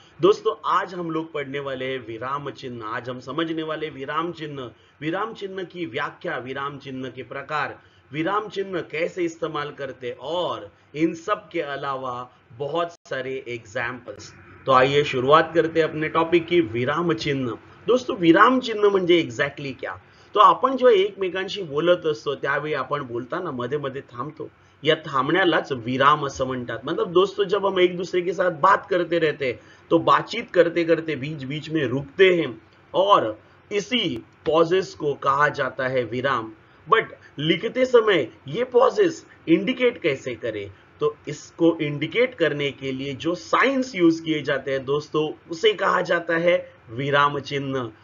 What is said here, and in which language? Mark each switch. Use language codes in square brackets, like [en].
[hi] दोस्तों, आज हम लोग पढ़ने वाले हैं विराम चिन्ह। आज हम समझने वाले विराम चिन्ह की व्याख्या, विराम चिन्ह के प्रकार, विराम चिन्ह कैसे इस्तेमाल करते और इन सब के अलावा बहुत सारे एग्जाम्पल्स। तो आइए शुरुआत करते हैं अपने टॉपिक की, विराम चिन्ह। [mr] दोस्तों, विराम चिन्ह म्हणजे एक्झॅक्टली क्या? तो आपण जेव्हा एकमेकांशी बोलत असतो त्यावेळी आपण बोलताना मध्ये मध्ये थांबतो, या थांबण्यालाच विराम असं म्हणतात। [hi] मतलब दोस्तों, जब हम एक दूसरे के साथ बात करते रहते हैं तो बातचीत करते करते बीच बीच में रुकते हैं और इसी पॉजेस को कहा जाता है विराम। बट लिखते समय ये पॉजेस इंडिकेट कैसे करें? तो इसको इंडिकेट करने के लिए जो साइंस यूज किए जाते हैं दोस्तों, उसे कहा जाता है विराम चिन्ह।